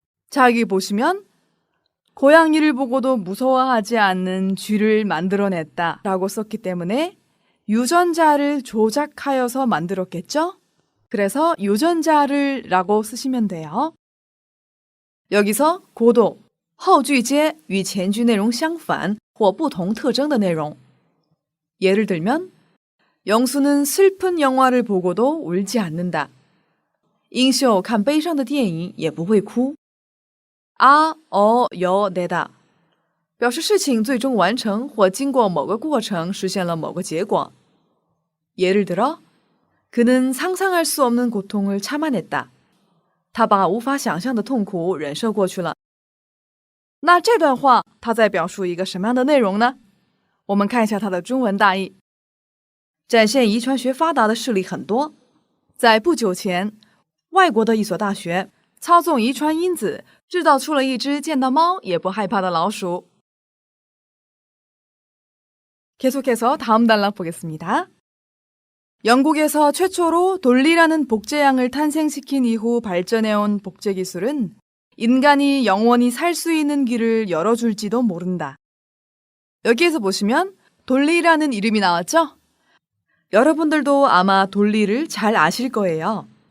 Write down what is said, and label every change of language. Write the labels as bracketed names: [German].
[Korean] 자, 여기 보시면 고양이를 보고도 무서워하지 않는 쥐를 만들어냈다 라고 썼기 때문에 유전자를 조작하여서 만들었겠죠? 그래서 유전자를 라고 쓰시면 돼요. 여기서 [Chinese] 고도, 后句接与前句内容相反或不同特征的内容. [Korean] 예를 들면 영수는 슬픈 영화를 보고도 울지 않는다. [Chinese] 英秀看悲伤的电影也不会哭. [Korean] 아, 여, 내다. [Chinese] 表示事情最终完成或经过某个过程实现了某个结果. [Korean] 예를 들어 그는 상상할 수 없는 고통을 참아냈다. [Chinese] 他把无法想象的痛苦忍受过去了.那这段话它在表述一个什么样的内容呢？我们看一下它的中文大意。展现遗传学发达的事例很多。在不久前，外国的一所大学操纵遗传因子，制造出了一只见到猫也不害怕的老鼠。 [Korean] 계속해서 다음 단락 보겠습니다. 영국에서 최초로 돌리라는 복제양을 탄생시킨 이후 발전해온 복제 기술은 인간이 영원히 살 수 있는 길을 열어줄지도 모른다. 여기에서 보시면 돌리라는 이름이 나왔죠? 여러분들도 아마 돌리를 잘 아실 거예요.